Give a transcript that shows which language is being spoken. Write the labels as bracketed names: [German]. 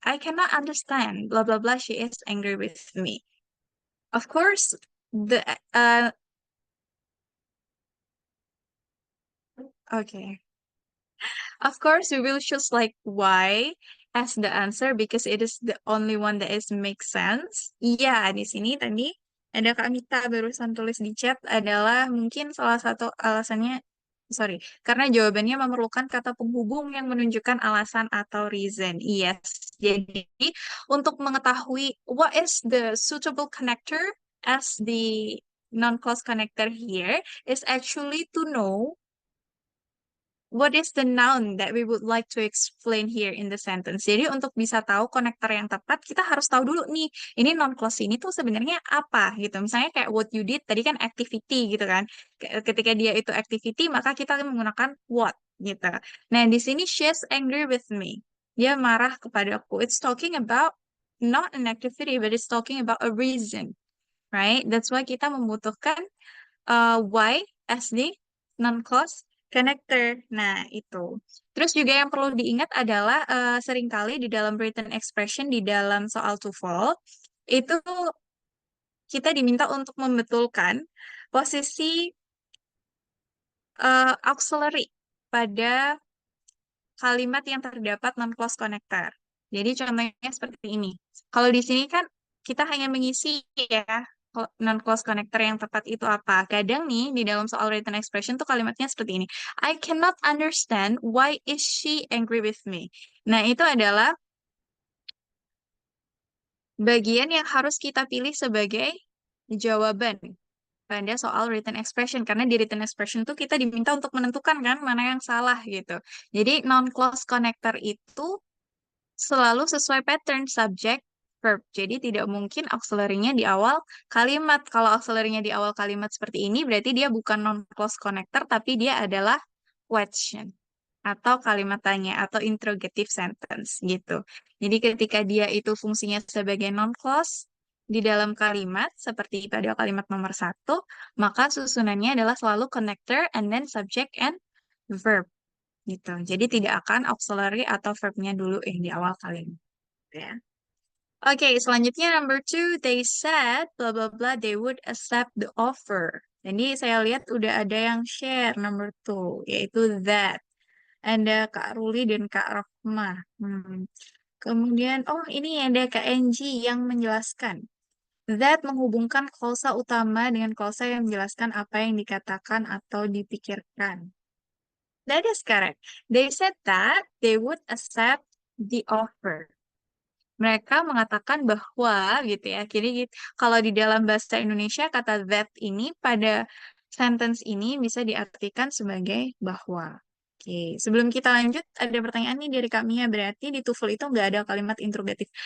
[English] I cannot understand, blah blah blah, she is angry with me. Of course, the okay. Of course, we will choose like why as the answer because it is the only one that is make sense. [Indonesian] Iya, di sini tadi ada Kak Mita barusan tulis di chat adalah mungkin salah satu alasannya, sorry, karena jawabannya memerlukan kata penghubung yang menunjukkan alasan atau reason. [English] Yes, [Indonesian] jadi untuk mengetahui [English] what is the suitable connector as the non-clause connector here is actually to know what is the noun that we would like to explain here in the sentence. [Indonesian] Jadi untuk bisa tahu konektor yang tepat, kita harus tahu dulu nih, ini non-clause ini tuh sebenarnya apa gitu. Misalnya kayak [English] what you did, [Indonesian] tadi kan activity gitu kan. Ketika dia itu activity, maka kita menggunakan what gitu. Nah, di sini [English] she's angry with me. [Indonesian] Dia marah kepadaku. [English] It's talking about not an activity, but it's talking about a reason, right? That's why [Indonesian] kita membutuhkan [English] Y as the non-clause connector. [Indonesian] Nah, itu. Terus juga yang perlu diingat adalah seringkali di dalam written expression di dalam soal TOEFL itu kita diminta untuk membetulkan posisi auxiliary pada kalimat yang terdapat non-clause connector. Jadi contohnya seperti ini. Kalau di sini kan kita hanya mengisi ya non-clause connector yang tepat itu apa. Kadang nih di dalam soal written expression tuh kalimatnya seperti ini. [English] I cannot understand why is she angry with me. [Indonesian] Nah, itu adalah bagian yang harus kita pilih sebagai jawaban pada soal written expression. Karena di written expression tuh kita diminta untuk menentukan kan mana yang salah gitu. Jadi non-clause connector itu selalu sesuai pattern subject verb. Jadi tidak mungkin auxiliary-nya di awal kalimat. Kalau auxiliary-nya di awal kalimat seperti ini berarti dia bukan non-clause connector tapi dia adalah question atau kalimat tanya atau interrogative sentence gitu. Jadi ketika dia itu fungsinya sebagai non-clause di dalam kalimat seperti pada kalimat nomor 1, maka susunannya adalah selalu [English] connector and then subject and verb [Indonesian] gitu. Jadi tidak akan auxiliary atau verbnya dulu yang di awal kalimat ya. Oke, selanjutnya [English] number 2, they said blah blah blah they would accept the offer. [Indonesian] Jadi saya lihat udah ada yang share [English] number 2 [Indonesian] yaitu that. Ada Kak Ruli dan Kak Rohmah. Kemudian, oh ini ada Kak Enji yang menjelaskan. That menghubungkan klausa utama dengan klausa yang menjelaskan apa yang dikatakan atau dipikirkan. [English] That is correct. They said that they would accept the offer. [Indonesian] Mereka mengatakan bahwa gitu ya. Jadi kalau di dalam bahasa Indonesia kata that ini pada sentence ini bisa diartikan sebagai bahwa. Oke, sebelum kita lanjut ada pertanyaan nih dari Kak Mia, berarti di TOEFL itu nggak ada kalimat interrogatif.